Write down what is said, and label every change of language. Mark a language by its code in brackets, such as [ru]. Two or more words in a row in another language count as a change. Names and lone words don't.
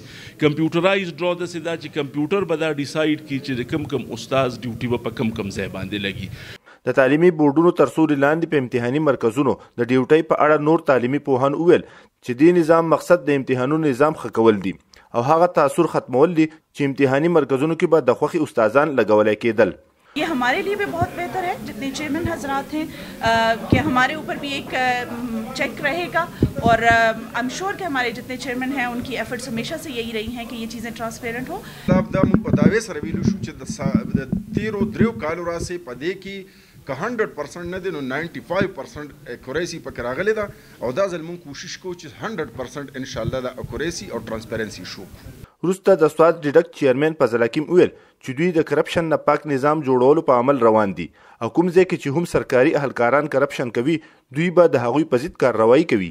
[ps] کمپیوټرایز ډرا داسې دا چې کمپیوټر به دا ډیسایډ کړي چې د کم استاد ډیوټي به په کم ځای باندې لګي. د تعلیمي بورډونو تر سوري لاندې په امتحاني مرکزونو د ډیوټۍ په اړه نور تعلیمي پوهان وویل چې دې نظام مقصد د امتحانونو نظام ښه کول دي او هغه تاثر ختمول دي چې امتحاني مرکزونو کې به د خوښې استادان لګولی کېدل. [ur] یہ ہمارے لیے بھی بہت بہتر ہے جتنے چیئرمین حضرات ہیں کہ ہمارے اوپر بھی ایک چیک رہے گا اور [en] I am sure [ur] کہ ہمارے جتنے چیئرمین ہیں ان کی ایفرٹس ہمیشہ سے یہی رہی ہیں کہ یہ چیزیں ٹرانسپیرنٹ ہو. [ps] په دعوې سره ویلو شو چې د تیرو دریو کالو راسې په دې کې که 100% نه دی نو 95% اکوریسي پکې راغلی ده او دا ځل موږ کوشش کوو چې 100% انشاءالله د اکوریسي او ټرانسپیرنسي شو. وروسته د سوات ډیډکټ چیرمن فضل حکیم ویل چې دوی د کرپشن نه پاک نظام جوړولو په عمل روان دي او کوم ځای کې چې هم سرکاري اهلکاران کرپشن کوي دوی به د هغوی په ضد کارروایي کوي.